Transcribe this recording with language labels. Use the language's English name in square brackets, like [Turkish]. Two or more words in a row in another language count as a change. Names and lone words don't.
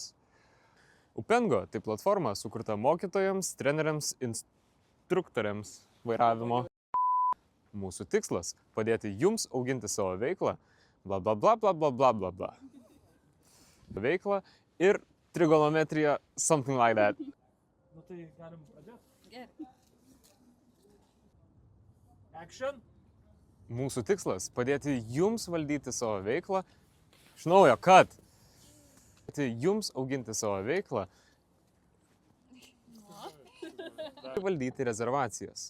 [Lithuanian] Upengo tai platforma sukurta mokytojams, treneriams, instruktoriams vairavimo. Mūsų tikslas – padėti jums auginti savo veiklą, bla bla bla bla bla bla bla bla. Veiklą ir trigonometrija, [English] something like that. [Lithuanian] Nu tai galim pradėti. Gerai. Action. Mūsų tikslas – padėti jums valdyti savo veiklą. Iš naujo, kad jums auginti savo veiklą, valdyti rezervacijas.